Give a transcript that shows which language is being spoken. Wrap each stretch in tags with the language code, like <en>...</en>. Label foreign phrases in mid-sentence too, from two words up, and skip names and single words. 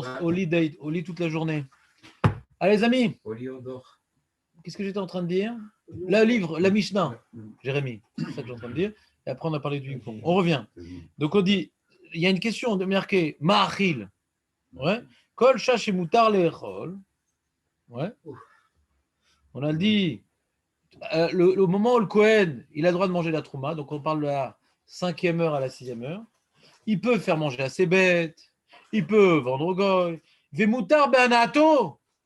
<fr>Au lit toute la journée. Allez les amis, au lit, on dort. qu'est-ce que j'étais en train de dire? Le livre, la Mishnah, Jérémy, c'est ça que j'ai en train de dire. Et après on a parlé du ping-pong. On revient. Donc on dit, il y a une question de marqué Ma'achil. Ouais.</fr> <he>כל שש מותר לאכול.</he> <fr>Ouais. On a dit le moment où le Kohen, il a le droit de manger la trouma, donc on parle de la 5e heure à la 6e heure. Il peut faire manger à ses bêtes, il peut vendre au goy.</fr> <he>ומותר בהנאתו.</he>